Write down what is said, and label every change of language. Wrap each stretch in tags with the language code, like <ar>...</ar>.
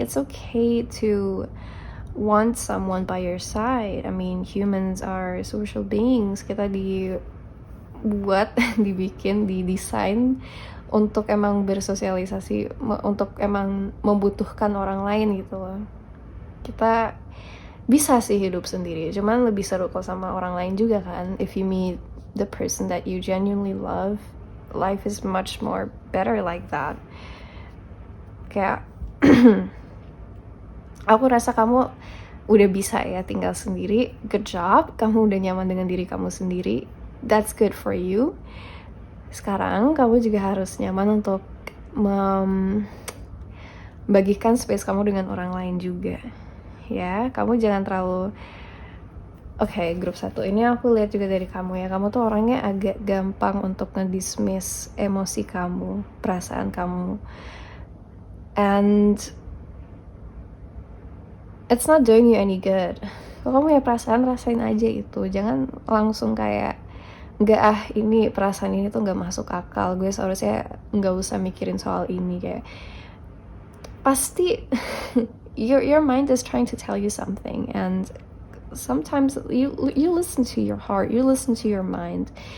<en>It's okay to want someone by your side. I mean, humans are social beings.</en> <id>Kita dibuat, dibikin, didesain untuk emang bersosialisasi, untuk emang membutuhkan orang lain gitu loh. Kita bisa sih hidup sendiri, cuman lebih seru kok sama orang lain juga kan.</id> <en>If you meet the person that you genuinely love, life is much more better like that.</en> <id>Kayak aku rasa kamu udah bisa ya tinggal sendiri.</id> <en>Good job,</en> <id>kamu udah nyaman dengan diri kamu sendiri.</id> <en>That's good for you.</en> <id>Sekarang kamu juga harus nyaman untuk membagikan space kamu dengan orang lain juga. Ya, kamu jangan terlalu Oke, grup 1 ini aku lihat juga dari kamu ya. Kamu tuh orangnya agak gampang untuk ngedismiss emosi kamu, perasaan kamu.</id> <en>And it's not doing you any good.</en> <id>Kalau kamu punya perasaan, rasain aja itu. Jangan langsung kayak ini perasaan ini tuh nggak masuk akal, gue seharusnya nggak usah mikirin soal ini. Kayak pasti</id> <en>your mind is trying to tell you something, and sometimes you listen to your heart, you listen to your mind.</en>